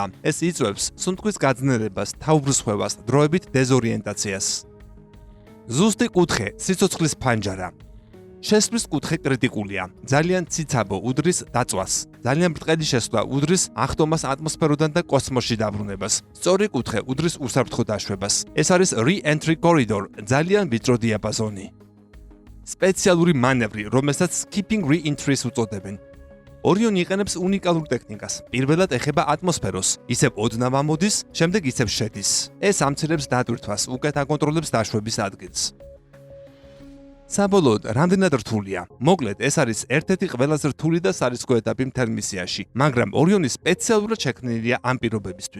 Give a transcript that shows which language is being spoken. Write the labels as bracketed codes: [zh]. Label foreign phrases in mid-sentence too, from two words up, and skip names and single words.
[ka] ეს იწვევს სუნთქვის გაძნელებას, თავბრუსხვევას, დროებით დეზორიენტაციას. ზუსტი კუთხე, სიცოცხლის ფანჯარა. შესვლის კუთხე კრიტიკულია. ძალიან ციცაბო უდრის დაწვას. ძალიან ბრტყელი შესვლა უდრის ახტომას ატმოსფეროდან და კოსმოსში დაბრუნებას. სწორი კუთხე უდრის უსაფრთხო დაშვებას. ეს არის [en] re-entry corridor, [ka] ძალიან ვიწრო დიაპაზონი. სპეციალური მანევრი, რომელსაც [en] skipping re-entry- [ka] ს უწოდებენ. ორიონი იყენებს უნიკალურ ტექნიკას. პირველად ეხება ატმოსფეროს, ისევ ოდნავ ამოდის, შემდეგ ისევ შედის. ეს ამცირებს დატვირთვას, უკეთ აკონტროლებს დაშვების ადგილს. საბოლოოდ, რამდენად რთულია? მოკლედ, ეს არის ერთ-ერთი ყველაზე რთული და სარისკო ეტაპი მთელ მისიაში, მაგრამ ორიონი სპეციალურად შექმნილია ამ პირობებისთვის.